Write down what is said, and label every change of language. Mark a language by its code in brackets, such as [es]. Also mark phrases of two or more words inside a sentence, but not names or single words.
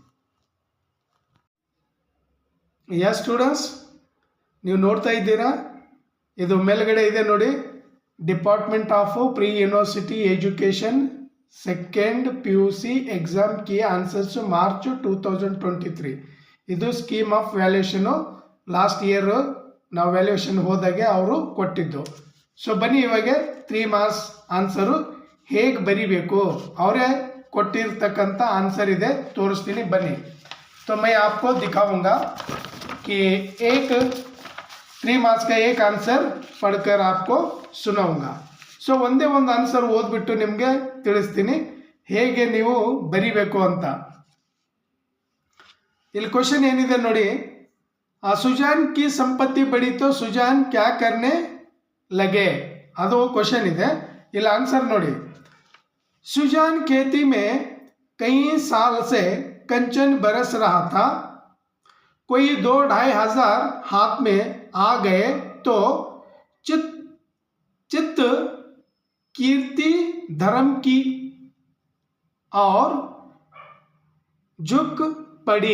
[kn] ಯಾ ಸ್ಟೂಡೆಂಟ್ಸ್, ನೀವು ನೋಡ್ತಾ ಇದ್ದೀರಾ, ಇದು ಮೇಲ್ಗಡೆ ಇದೆ ನೋಡಿ, [en] Department of Pre University Education Second PUC Exam key answers March 2023. [kn] ಇದು [en] scheme of valuation. last year [kn] ನಾವು ವ್ಯಾಲ್ಯೂಷನ್ ಹೋದಾಗೆ ಅವರು ಕೊಟ್ಟಿದ್ದು. ಸೊ ಬನ್ನಿ, ಇವಾಗ 3 [en] marks answer [kn] ಹೇಗೆ ಬರಿಬೇಕು ಅವರೇ ಕೊಟ್ಟಿರ್ತಕ್ಕಂಥ ಆನ್ಸರ್ ಇದೆ, ತೋರಿಸ್ತೀನಿ ಬನ್ನಿ. [hi] तो मैं आपको दिखाऊंगा कि एक 3 ಮಾರ್ಕ್ಸ್ का एक आंसर पढ़कर आपको सुनाऊंगा. [kn] ಸೊ ಒಂದೇ ಒಂದು ಆನ್ಸರ್ ಓದ್ಬಿಟ್ಟು ನಿಮಗೆ ತಿಳಿಸ್ತೀನಿ ಹೇಗೆ ನೀವು ಬರಿಬೇಕು ಅಂತ. ಇಲ್ಲಿ ಕ್ವಶನ್ ಏನಿದೆ ನೋಡಿ, [hi] सुजान की संपत्ति बढ़ी तो सुजान क्या करने लगे, [kn] ಅದು ಕ್ವಶನ್ ಇದೆ. ಇಲ್ಲಿ ಆನ್ಸರ್ ನೋಡಿ, [hi] सुजान खेती में कई साल से कंचन बरस रहा था, कोई 2-2.5 हजार हाथ में आ गए तो चित्त कीर्ति धर्म की और झुक पड़ी.